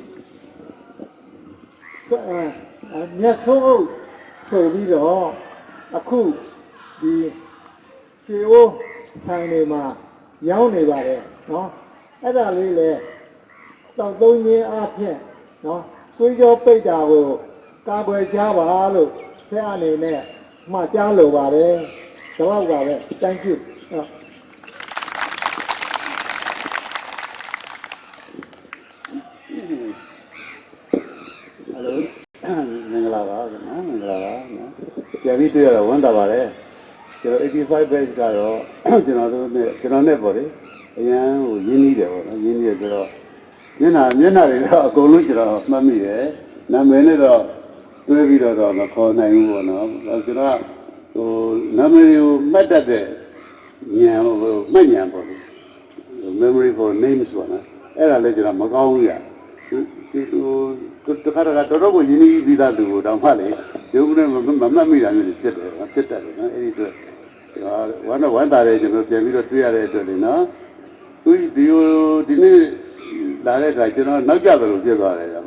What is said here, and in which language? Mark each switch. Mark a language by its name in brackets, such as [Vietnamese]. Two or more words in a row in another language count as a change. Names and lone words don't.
[Burmese] မျက်ဆုံးအုပ်ဆိုပြီးတော့အခုဒီခြေဝဆိုင်တွေမှာရောင်းနေပါတယ်နော်အဲ့ဒါလေးလေတောက်သုံးရင်းအဖြစ်နော်သွေးကြောပိတ်တာကိုကာကွယ်ကြပါလို့ဆရာအနေနဲ့မှကြားလိုပါတယ်တော့ကပဲ [English] thank you [Burmese] မင်္ဂလာပါခင်ဗျာမင်္ဂလာပါနော်ပြန်ပြီးတွေ့ရတော့ဝမ်းသာပါတယ်ကျွန်တော်85 batch ကတော့ကျွန် တော်နဲ့ပေါ့လေအရန်ဟိုရင်းနှီးတယ်ပေါ့နော်ရင်းနှီးတယ်ဆိုတော့မျက်နှာတွေတော့အကုန်လုံးကျွန်တော်မှတ်မိတယ်နာမည်နဲ့တော့တွဲပြီးတော့မခေါ်နိုင်ဘူးပေါ့နော်ကျွန်တော်ဟိုနာမည်ကိုမှတ်တတ်တဲ့ဉာဏ်ဟိုမှတ်ဉာဏ်ပေါ့လေ [English] memory for names [Burmese] ပေါ့နော်အဲ့ဒါလည်းကျွန်တော်မကောင်းဘူးရဒီဟိုတခါတခါတော်ကိုရင်းနှီးပြီးသားသူကိုတောင်မှလေရုပ်နဲ့မမှတ်မိတာမျိုးဖြစ်တယ်ဖြစ်တတ်တယ်နော်အဲ့ဒီအတွက်ဝမ်းသာတယ်ကျွန်တော်ပြန်ပြီးတော့တွေ့ရတဲ့အတွက်လေနော်ဒီနေ့လာတဲ့အခါကျွန်တော်နောက်ကျတယ်လို့ပြောသွားတယ်။